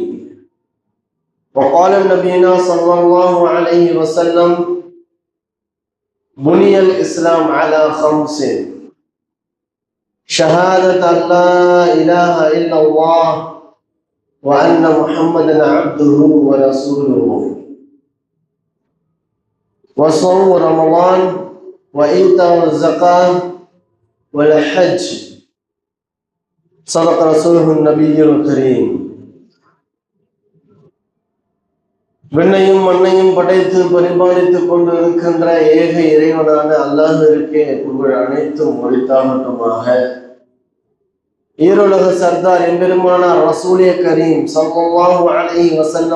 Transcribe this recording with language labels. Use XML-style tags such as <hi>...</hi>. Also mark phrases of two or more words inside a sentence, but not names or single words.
<ar>وقال نبينا صلى الله عليه وسلم: بني الإسلام على خمس: شهادة أن لا إله إلا الله وأن محمدا عبده ورسوله وصوم رمضان وإيتاء الزكاة والحج. صدق رسوله النبي الكريم.</ar> <ta>விண்ணையும் மண்ணையும் படைத்து பரிபாலித்துக் கொண்டு இருக்கின்ற ஏக இறைவனான அல்லாஹ்விற்கே புகழ் அனைத்தும் உரித்தாகட்டுமாக. ஈருலக சர்தார் எம்பெருமானார்</ta> <ur>رسولِ کریم</ur> <ar>صلى الله عليه وسلم</ar>